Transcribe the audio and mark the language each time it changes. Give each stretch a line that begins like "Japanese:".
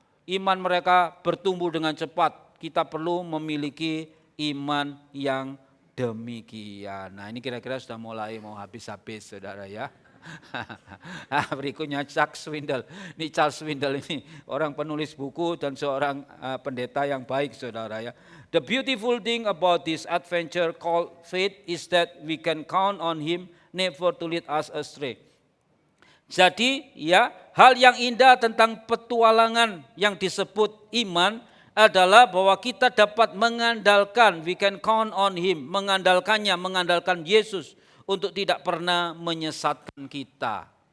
Indonesian: Iman mereka bertumbuh dengan cepat. Kita perlu memiliki iman yang demikian. Nah, ini kira-kira sudah mulai mau habis-habis, saudara ya. Berikutnya Charles Swindoll. Ini Charles Swindoll ini orang penulis buku dan seorang pendeta yang baik, saudara ya.
English: The beautiful thing about this adventure called faith is that we can count on Him never to lead us astray.
Indonesian: Jadi ya, hal yang indah tentang petualangan yang disebut iman adalah bahwa kita dapat mengandalkan,
English: we can count on Him,
Indonesian: mengandalkannya, mengandalkan Yesus untuk tidak pernah menyesatkan kita.